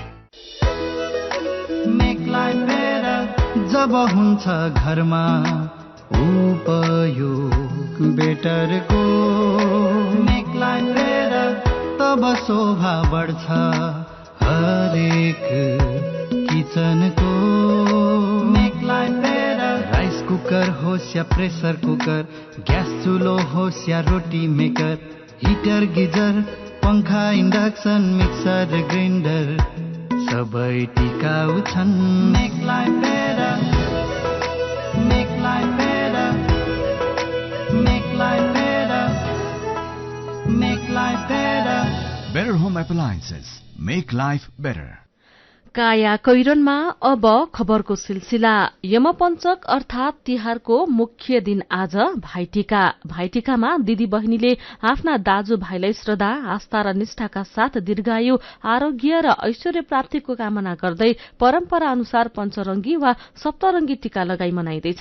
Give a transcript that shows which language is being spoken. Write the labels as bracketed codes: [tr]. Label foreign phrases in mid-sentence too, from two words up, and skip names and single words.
[ne] जब हुन्छ घरमा उपयोग बेटरको तब शोभा बढ्छ हरेक किचनको। राइस कुकर होस् या प्रेसर कुकर, ग्यास चुलो होस् या रोटी मेकर, हिटर गिजर पंखा इन्डक्सन मिक्सर ग्राइन्डर सबै टिकाउ छन्। [en] Make life better, make life better, make life better, make life better. Better Home Appliances, make life better. [ne] काया कैरनमा अब खबरको सिलसिला। यमपञ्चक अर्थात तिहारको मुख्य दिन आज भाइटिका। भाइटिकामा दिदी बहिनीले आफ्ना दाजुभाइलाई श्रद्धा, आस्था र निष्ठाका साथ दीर्घायु, आरोग्य र ऐश्वर्य प्राप्तिको कामना गर्दै परम्परा अनुसार पञ्चरंगी वा सप्तरंगी टीका लगाई मनाइँदैछ।